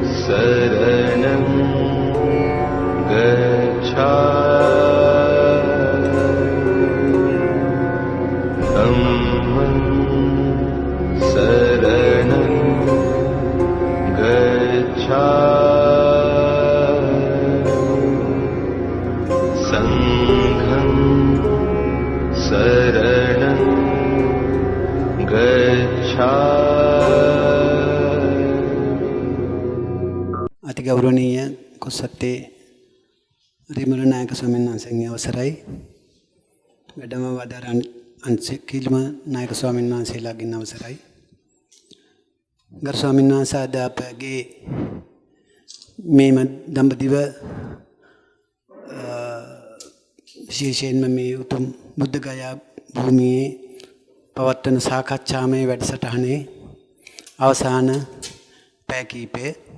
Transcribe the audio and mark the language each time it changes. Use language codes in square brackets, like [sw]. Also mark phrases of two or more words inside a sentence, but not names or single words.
[pi] शरणं धम्मं शरणं संघं शरणं [si] අති ගෞරවනීය කුසත්තේ රිමල නායක ස්වාමී वහන්සේගේ අවසරයි වැඩම වදාරන් අන්සිකිල්ම නායක ස්වාමීන් වහන්සේලාගෙන් අවසරයි ගරු ස්වාමීන් වහන්සේ අද අපගේ මේ දඹදිව විශේෂයෙන්ම මේ උතුම් බුද්ධ ගයා භූමියේ පවත්වන සාකච්ඡාමය වැඩසටහනේ අවසාන පැය කිහිපේ